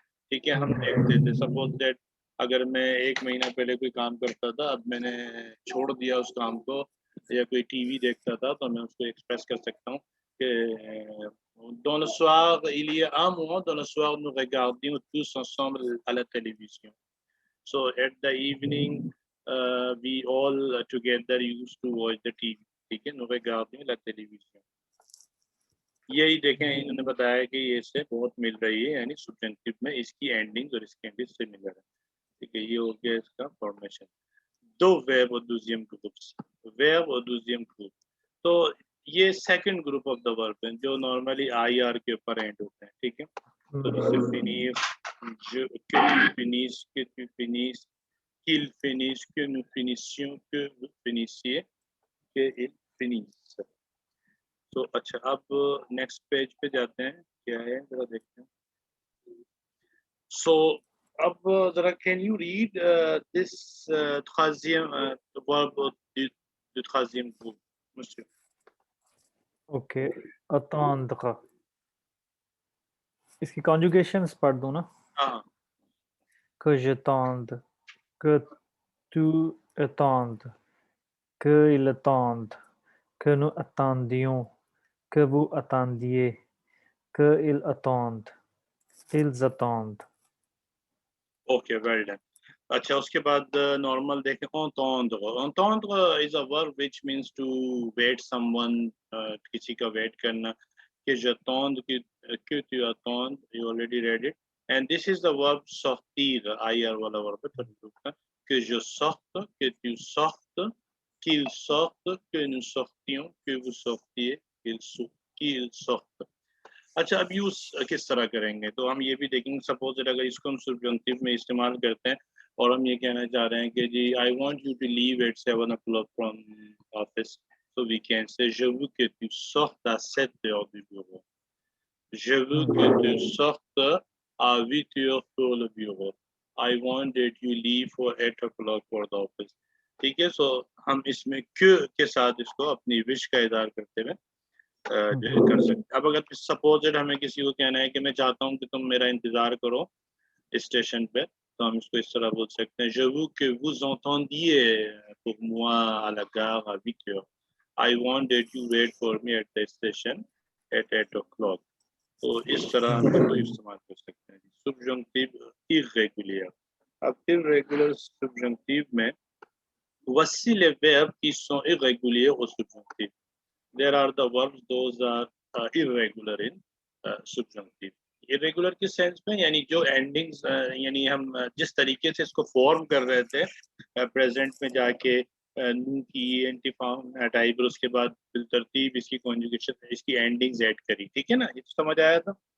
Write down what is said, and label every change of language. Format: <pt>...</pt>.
<hi>ठीक है, हम देखते थे. सपोज दैट अगर मैं एक महीना पहले कोई काम करता था, अब मैंने छोड़ दिया उस काम को, या कोई टीवी देखता था तो मैं उसको एक्सप्रेस कर सकता हूँ कि</hi> <fr>dans le soir, il y a un mois, dans le soir, nous regardions tous ensemble à la télévision.</fr> <en>So at the evening, we all together used to watch the TV.</en> <fr>ठीक है, nous regardions la télévision.</fr> <hi>यही देखें इन्होंने बताया कि ये इससे बहुत मिल रही है, यानी subjunctive में इसकी एंडिंग्स और इसकी एंडिंग्स सिमिलर है. ठीक है, ये हो गया इसका फॉर्मेशन. दो verb और deuxième group. verb और deuxième group. तो ये</hi> <en>second group of the verb</en> <hi>है जो नॉर्मली IR के ऊपर एंड होते हैं, ठीक है।</hi> <fr>तो जैसे फिनिश, je, que tu finisses, qu'il finisse, que nous finissions, que vous finissiez, que il finisse।</fr> <hi>तो अच्छा, अब नेक्स्ट पेज पे जाते हैं, क्या है जरा देखते हैं।</hi> <fr>सो अब जरा</fr> <en>can you read this</en> <fr>troisième verb du troisième groupe, monsieur?</fr> <hi>Okay, attendre, इसकी कॉन्जुगेशंस पढ़ दूं ना? हाँ,</hi> <fr>que j'attende, que tu attendes, qu'il attende, que nous attendions, que vous attendiez, qu'ils attendent, ils attendent.</fr> <en>Okay, well done.</en> <hi>अच्छा, उसके बाद normal देखें, entendre। entendre</hi> <en>is a verb which means to wait someone,</en> <hi>किसी का wait करना।</hi> <en>कि</en> <fr>j'attends, que tu attends,</fr> <en>you already read it, and this is the verb sortir,</en> <hi>IR वाला verb है थर्ड ग्रुप का।</hi> <fr>que je sorte, que tu sortes, qu'il sorte, que nous sortions, que vous sortiez, qu'il sorte।</fr> <hi>अच्छा, अब use किस तरह करेंगे, तो हम ये भी देखेंगे। सपोज अगर इसको हम subjunctive में इस्तेमाल करते हैं और हम ये कहना चाह रहे हैं कि</hi> <en>जी I want you to leave at 7 o'clock from office, so we can say</en> <fr>je veux que tu sortes à 7 heures du bureau, je veux que tu sortes à 8 heures pour le bureau,</fr> <en>I want that you leave for 8 o'clock for the office।</en> <hi>ठीक है, सो हम इसमें के साथ इसको अपनी wish का इज़हार करते हुए कर सकते। अब अगर सपोज हमें किसी को कहना है कि मैं चाहता हूँ कि तुम मेरा इंतजार करो स्टेशन पे, तो हम इसको इस तरह बोल सकते हैं,</hi> <fr>je veux que vous entendiez pour moi à la gare à 8 heures,</fr> <en>I want that you wait for me at the station at 8 o'clock।</en> <hi>तो इस तरह हम इसको इस्तेमाल कर सकते हैं।</hi> <fr>subjunctive irrégulier। अब irregular subjunctive में voici les verbes qui sont irréguliers au subjonctif।</fr> <en>There are the verbs, those are irregular in subjunctive।</en> <hi>irregular किस सेंस में, यानी जो एंडिंग्स, यानी हम जिस तरीके से इसको फॉर्म कर रहे थे प्रेजेंट में जाके नू की एंटी फॉर्म हटाई, फिर उसके बाद बिलतरतीब इसकी कॉन्जुगेशन, इसकी एंडिंग्स ऐड करी, ठीक है ना, ये तो समझ आया था।</hi>